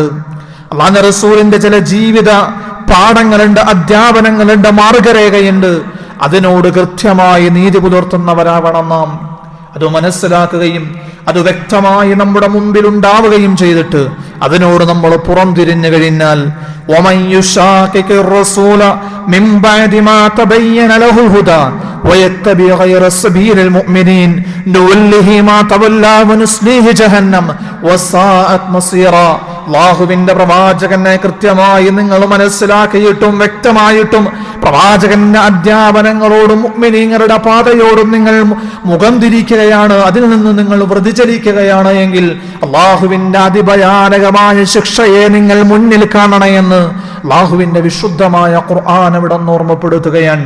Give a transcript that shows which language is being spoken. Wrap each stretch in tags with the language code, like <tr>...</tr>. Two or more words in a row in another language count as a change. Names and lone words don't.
<ml>അല്ലാഹുവിന്റെ റസൂലിന്റെ ചില ജീവിത പാഠങ്ങളുണ്ട്, അധ്യാപനങ്ങളുണ്ട്, മാർഗരേഖയുണ്ട്. അതിനോട് കൃത്യമായി നീതി പുലർത്തുന്നവരാവണം നാം. അത് മനസ്സിലാക്കുകയും അത് വ്യക്തമായി നമ്മുടെ മുമ്പിൽ ഉണ്ടാവുകയും ചെയ്തിട്ട് അതിനോട് നമ്മൾ പുറംതിരിഞ്ഞു കഴിഞ്ഞാൽ</ml> <ar>وَمَنْ يُشَاقِقِ الرَّسُولَ مِنْ بَعْدِ مَا تَبَيَّنَ لَهُ الْهُدَى وَيَتَّبِعْ غَيْرَ سَبِيلِ الْمُؤْمِنِينَ نُوَلِّهِ مَا تَوَلَّى وَنُصْلِهِ جَهَنَّمَ وَسَاءَتْ مَصِيرًا.</ar> <ml>അല്ലാഹുവിന്റെ പ്രവാചകനെ കൃത്യമായി നിങ്ങൾ മനസ്സിലാക്കിയിട്ടും വ്യക്തമായിട്ടും പ്രവാചകന്റെ അധ്യാപനങ്ങളോടും മുഅ്മിനീങ്ങളുടെ പാതയോടും നിങ്ങൾ മുഖം തിരിക്കുകയാണ്, അതിൽ നിന്ന് നിങ്ങൾ വ്യതിചലിക്കുകയാണ് എങ്കിൽ അള്ളാഹുവിന്റെ അതിഭയാനകമായ ശിക്ഷയെ നിങ്ങൾ മുന്നിൽ കാണണമെന്ന് അള്ളാഹുവിന്റെ വിശുദ്ധമായ ഖുർആൻ ഇവിടെ ഓർമ്മപ്പെടുത്തുകയാണ്.</ml>